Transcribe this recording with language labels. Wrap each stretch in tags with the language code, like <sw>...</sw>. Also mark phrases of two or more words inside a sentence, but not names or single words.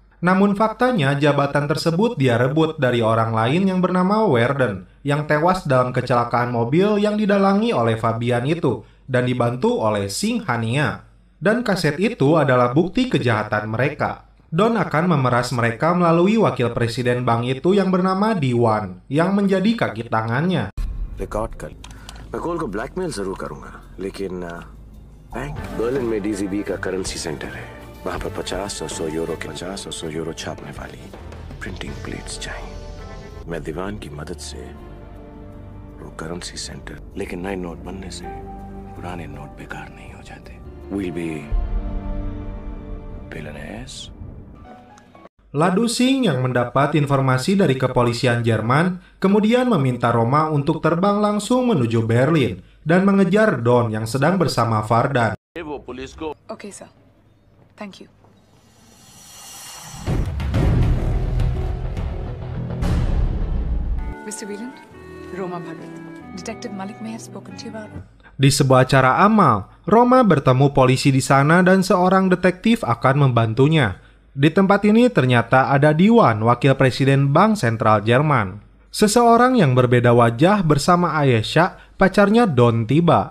<id>Namun faktanya jabatan tersebut dia rebut dari orang lain yang bernama Werden yang tewas dalam kecelakaan mobil yang didalangi oleh Fabian itu dan dibantu oleh Singhania. Dan kaset itu adalah bukti kejahatan mereka. Don akan memeras mereka melalui wakil presiden bank itu yang bernama Diwan, yang menjadi kaki tangannya.</id> <hi>रिकॉर्ड कर मैं कॉल को ब्लैकमेल जरूर करूंगा लेकिन बैंक बर्लिन में डीजीबी का</hi> <en>currency centre</en> <hi>है वहां पर 50 और 100 यूरो के 50 और 100 यूरो छापने वाली</hi> <en>printing plates</en> <hi>चाहिए मैं दीवान की मदद से वो</hi> <en>currency centre</en> <hi>लेकिन नए नोट बनने से पुराने नोट बेकार नहीं हो जाते</hi> <en>will be billionaires</en> <id>Ladu Singh yang mendapat informasi dari kepolisian Jerman kemudian meminta Roma untuk terbang langsung menuju Berlin dan mengejar Don yang sedang bersama Vardan.</id> <en>Okay, sir. Thank you. Mr. Wieland, Roma Bhagat. Detective Malik may have spoken to you about it.</en> <id>Di sebuah acara amal, Roma bertemu polisi di sana dan seorang detektif akan membantunya. Di tempat ini ternyata ada Diwan, wakil presiden Bank Sentral Jerman. Seseorang yang berbeda wajah bersama Ayesha, pacarnya Don tiba.</id>